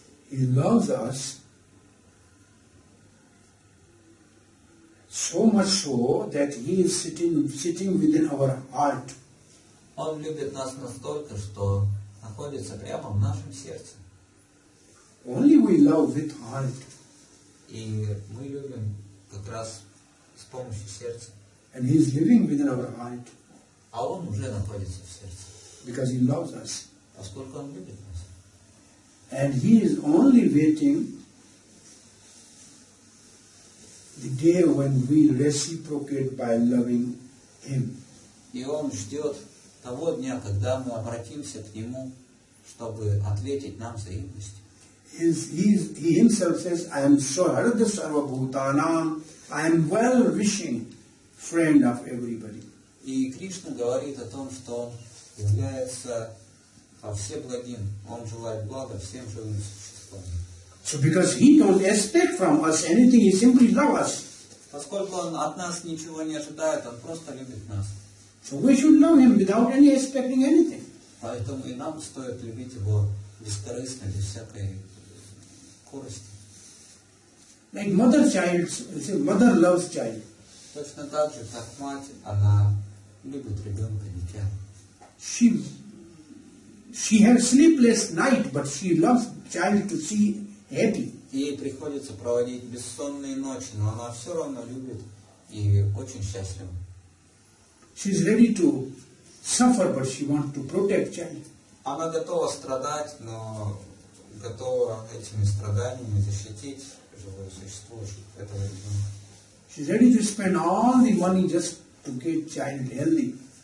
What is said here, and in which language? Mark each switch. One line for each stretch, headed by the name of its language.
English: He loves us so much so that He is sitting within our heart.
Russian: Он любит нас настолько, что находится прямо в нашем сердце.
English: Only we love with heart.
Russian: И мы любим как раз с помощью сердца.
English: And He is living within our heart.
Russian: А Он уже находится в сердце.
English: Because He loves us.
Russian: Поскольку Он любит нас.
English: And He is only waiting the day when we reciprocate by loving Him.
Russian: И Он ждет того дня, когда мы обратимся к Нему, чтобы ответить нам взаимностью.
English: He Himself says, I am Sarvabhauma Sarvabhutanam, I am well-wishing friend of everybody.
Russian: И Кришна говорит о том, что Он является всеблагим. Он желает блага всем живым существам.
English: So because He don't expect from us anything, He simply loves us.
Russian: Поскольку Он от нас ничего не ожидает, Он просто любит нас.
English: So we should love Him without any expecting anything.
Russian: Поэтому и нам стоит любить Его бескорыстно, без всякой корысти.
English: Like mother loves child.
Russian: Точно так же, как мать, она любит ребенка, дитя.
English: She has sleepless night, but she loves child to see happy.
Russian: Ей приходится проводить бессонные ночи, но она все равно любит и очень счастлива.
English: She is ready to suffer, but she wants to protect child.
Russian: Она готова страдать, но готова этими страданиями защитить живое существо, этого ребенка.
English: She is ready to spend all the money just to get child healthy.